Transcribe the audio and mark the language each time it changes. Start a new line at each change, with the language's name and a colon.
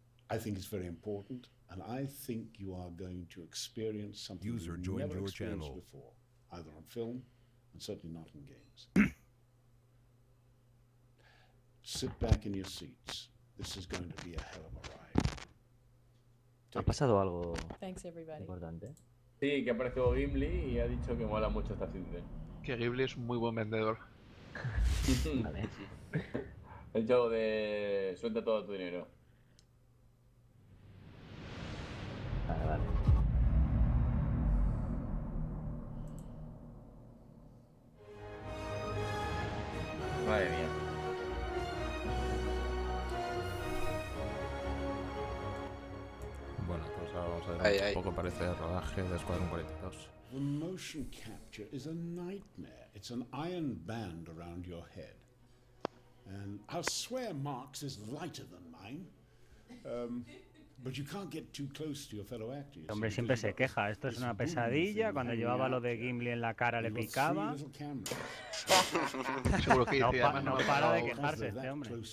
English: I think it's very important, and I think you are going to experience something you've never experienced before, either on film and certainly not in games. Sit back in your seats. This is going to be a hell of a ride.
Spanish: ¿Ha pasado algo
English: Thanks, everybody.
Spanish: importante? Sí, que apareció Gimli y ha dicho que mola mucho esta Citizen. Que Ghibli es un muy buen vendedor. Vale. El juego de suelta todo tu dinero. Vale. Madre mía. Bueno, pues ahora vamos a ver un poco parece el rodaje de Escuadrón 42.
English: The motion capture is a nightmare. It's an iron band around your head. And I'll swear Mark's is lighter than mine. But you can't get too close to your fellow actors.
Spanish: Hombre, siempre se queja, esto es una pesadilla, cuando llevaba lo de Gimli en la cara le picaba. Seguro que no, dice, no para de quejarse este hombre.